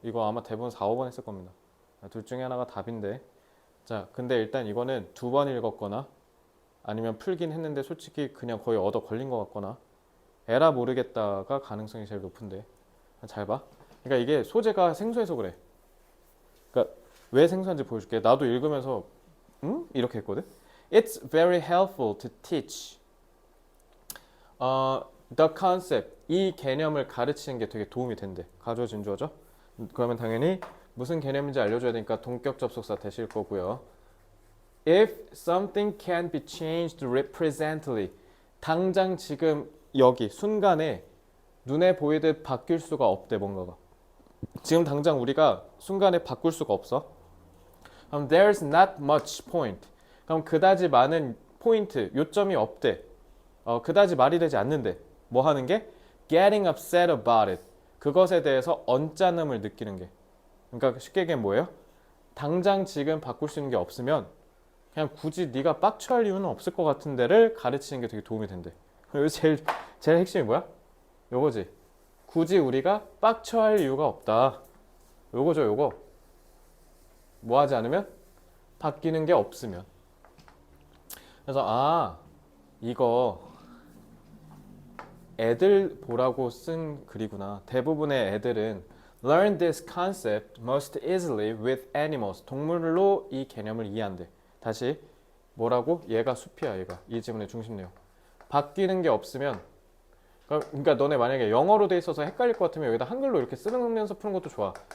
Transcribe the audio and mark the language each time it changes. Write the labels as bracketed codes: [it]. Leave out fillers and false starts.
[ko] 이거 아마 대부분 4, 5번 했을 겁니다. 둘 중에 하나가 답인데 자, 근데 일단 이거는 2번 읽었거나 아니면 풀긴 했는데 솔직히 그냥 거의 얻어 걸린 것 같거나 에라 모르겠다가 가능성이 제일 높은데 잘 봐. 그러니까 이게 소재가 생소해서 그래. 그러니까 왜 생소한지 보여줄게. 나도 읽으면서 이렇게 했거든. [en] It's very helpful to teach the concept. [ko] 이 개념을 가르치는 게 되게 도움이 된대. 가주어 진주어죠. 그러면 당연히 무슨 개념인지 알려줘야 되니까 동격 접속사 되실 거고요. [en] If something can be changed represently. [ko] 당장 지금 여기 순간에 눈에 보이듯 바뀔 수가 없대 뭔가가. 지금 당장 우리가 순간에 바꿀 수가 없어. 그럼 [en] there's not much point. [ko] 그럼 그다지 많은 포인트, 요점이 없대. 그다지 말이 되지 않는데. 뭐 하는 게? [en] Getting upset about it. [ko] 그것에 대해서 언짢음을 느끼는 게. 그러니까 쉽게 얘기하면 뭐예요? 당장 지금 바꿀 수 있는 게 없으면 그냥 굳이 네가 빡쳐할 이유는 없을 것 같은 데를 가르치는 게 되게 도움이 된대. 그리고 제일 핵심이 뭐야? 요거지. 굳이 우리가 빡쳐할 이유가 없다. 요거죠, 요거. 뭐 하지 않으면? 바뀌는 게 없으면. 그래서 이거 애들 보라고 쓴 글이구나. 대부분의 애들은 [en] learn this concept most easily with animals. [ko] 동물로 이 개념을 이해한대. 다시 뭐라고? 얘가 숲이야, 얘가. 이 지문의 중심 내용. 바뀌는 게 없으면 그러니까 너네 만약에 영어로 돼 있어서 헷갈릴 것 같으면 여기다 한글로 이렇게 쓰면서 푸는 것도 좋아.